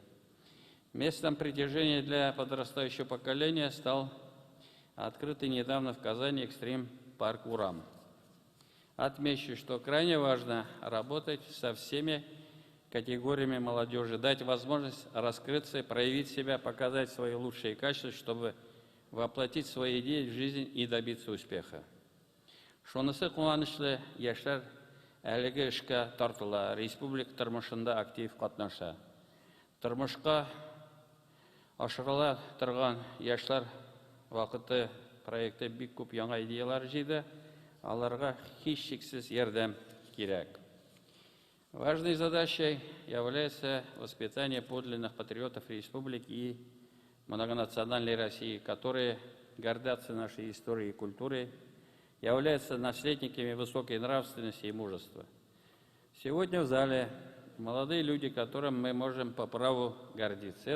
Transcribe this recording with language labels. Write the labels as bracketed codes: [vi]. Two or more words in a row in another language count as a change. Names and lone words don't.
[ru] Местом притяжения для подрастающего поколения стал открытый недавно в Казани экстрим-парк «Урам». Отмечу, что крайне важно работать со всеми категориями молодежи, дать возможность раскрыться, проявить себя, показать свои лучшие качества, чтобы воплотить свои идеи в жизнь и добиться успеха. [tt] Шонысы куанычлы яшьләр әлеге эшкә тартыла, республика тормышында актив катнаша. Тормышка ашырыла торган яшьләр вакыты проекты бик күп яңа идеялар җыйды. Аларга һичшиксез ярдәм кирәк. [ru] Важной задачей является воспитание подлинных патриотов республики и многонациональной России, которые гордятся нашей историей и культурой, являются наследниками высокой нравственности и мужества. Сегодня в зале молодые люди, которым мы можем по праву гордиться.